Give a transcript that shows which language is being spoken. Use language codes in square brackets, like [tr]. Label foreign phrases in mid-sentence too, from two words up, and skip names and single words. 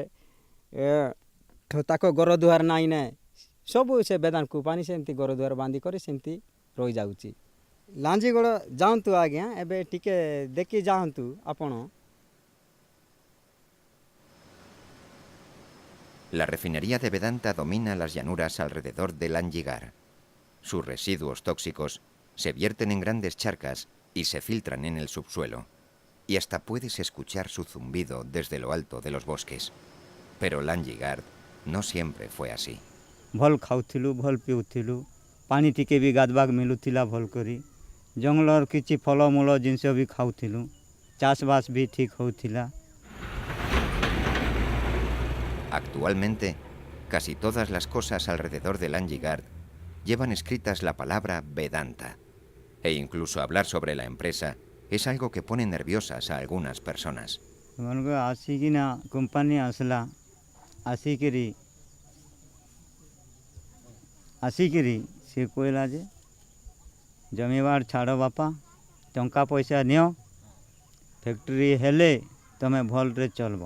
[or] ତାଙ୍କ ଘର ଦୁଆର ନାଇଁ ନେ ସବୁ ସେ ବେଦାନ କୁପାନି ସେମିତି ଘର ଦୁଆର ବାନ୍ଧି କରି ସେମିତି ରହିଯାଉଛି ଲାଞ୍ଜିଗଡ଼ ଯାଆନ୍ତୁ ଆଜ୍ଞା ଏବେ ଟିକେ ଦେଖି ଯାଆନ୍ତୁ ଆପଣ। [es] La refinería de Vedanta domina las llanuras alrededor del Anjigar. Sus residuos tóxicos se vierten en grandes charcas y se filtran en el subsuelo, y hasta puedes escuchar su zumbido desde lo alto de los bosques. Pero Lanjigard no siempre fue así. [or] ଭଲ ଖାଉଥିଲୁ ଭଲ ପିଉଥିଲୁ ପାଣି ଟିକେ ଭି ଗାଧବାକ ମିଳୁଥିଲା ଭଲ କରି ଜଙ୍ଗଲର କିଛି ଫଳମୂଳ ଜିନସ ଭି ଖାଉଥିଲୁ ଚାଷବାସ ଭି ଠିକ ହଉଥିଲା। Actualmente, casi todas las cosas alrededor de Lanjigard llevan escritas la palabra Vedanta, e incluso hablar sobre la empresa es algo que pone nerviosas a algunas personas. ଆସିକିନା କମ୍ପାନୀ ଆସଲା ଆସିକିରି ସେ କହଲା ଜେ ଜମିବାଡ଼ ଛାଡ଼ ବାପା ଟଙ୍କା ପଇସା ନିଅ ଫ୍ୟାକ୍ଟ୍ରି ହେଲେ ତମେ ଭଲ ରେ ଚଳବ